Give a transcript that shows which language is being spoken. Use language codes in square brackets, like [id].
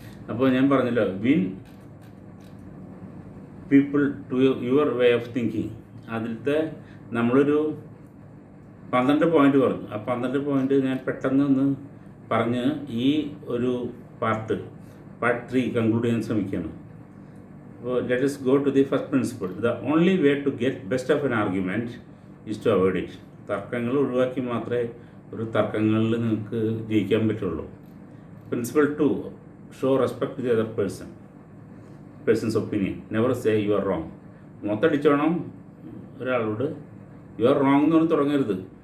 [ml] അപ്പോൾ ഞാൻ പറഞ്ഞല്ലോ, [en] Win people to your way of thinking. [ml] അതിലത്തെ നമ്മളൊരു 12 പോയിന്റ് പറഞ്ഞു. ആ 12 പോയിന്റ് ഞാൻ പെട്ടെന്ന് പറഞ്ഞ് ഈ ഒരു പാർട്ട് 3 കൺക്ലൂഡ് ചെയ്യാൻ ശ്രമിക്കുകയാണ്. അപ്പോൾ [en] Let us go to the first principle. The only way to get best of an argument is to avoid it. [ml] തർക്കങ്ങൾ ഒഴിവാക്കി മാത്രമേ ഒരു തർക്കങ്ങളിൽ നിങ്ങൾക്ക് ജയിക്കാൻ പറ്റുള്ളൂ. [en] Principle 2, show respect to the other person's opinion. Never say you are wrong. [ml] മൊത്തടിച്ചോണം ഒരാളോട് [en] you are wrong [ml] എന്ന് പറഞ്ഞ് തുടങ്ങരുത്.